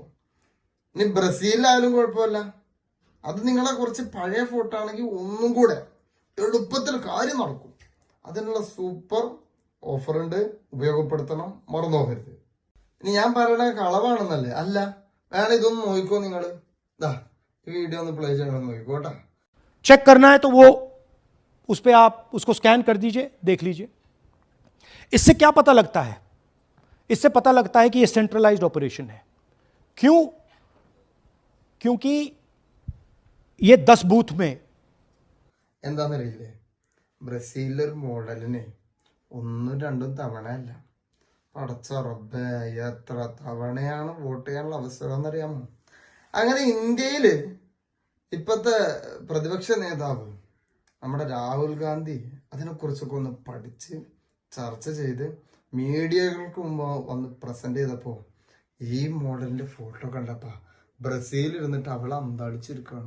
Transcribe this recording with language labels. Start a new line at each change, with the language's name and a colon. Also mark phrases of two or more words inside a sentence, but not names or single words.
Malayalam: ഇനി ബ്രസീലിലായാലും കുഴപ്പമില്ല, അത് നിങ്ങളെ കുറച്ച് പഴയ ഫോട്ടോ ആണെങ്കിൽ ഒന്നും കൂടെ എളുപ്പത്തിൽ കാര്യം നടക്കും. അതിനുള്ള സൂപ്പർ ഓഫർ ഉണ്ട്, ഉപയോഗപ്പെടുത്തണം, മറന്നു പോകരുത്. ഇനി ഞാൻ പറയണ കളവാണെന്നല്ലേ? അല്ല, വേണം ഇതൊന്ന് നോക്കിക്കോ നിങ്ങള്. ഇതാ ഈ വീഡിയോ ഒന്ന് പ്ലേ ചെയ്യണമെന്ന് നോക്കിക്കോട്ടെ.
Hindi: चेक करना है तो वो उस पर आप उसको स्कैन कर दीजिए, देख लीजिए. इससे क्या पता लगता है? इससे पता लगता है कि ये सेंट्रलाइज्ड ऑपरेशन है. क्यों? क्योंकि ये 10 बूथ में
Malayalam: എന്താന്നറിയില്ലേ, ബ്രസീലൊരു മോഡലിന് 1-2 തവണയല്ല, പടച്ച റബ്ബേ എത്ര തവണയാണ് വോട്ട് ചെയ്യാനുള്ള അവസരം എന്നറിയാമോ? അങ്ങനെ ഇന്ത്യയില് ഇപ്പത്തെ പ്രതിപക്ഷ നേതാവ് നമ്മുടെ രാഹുൽ ഗാന്ധി അതിനെക്കുറിച്ചൊക്കെ ഒന്ന് പഠിച്ച് ചർച്ച ചെയ്ത് മീഡിയകൾക്ക് മുമ്പ് വന്ന് പ്രസന്റ് ചെയ്തപ്പോ ഈ മോഡലിന്റെ ഫോട്ടോ കണ്ടപ്പോ ബ്രസീലിൽ ഇരുന്നിട്ട് അവളെ അന്താളിച്ചിരിക്കണം.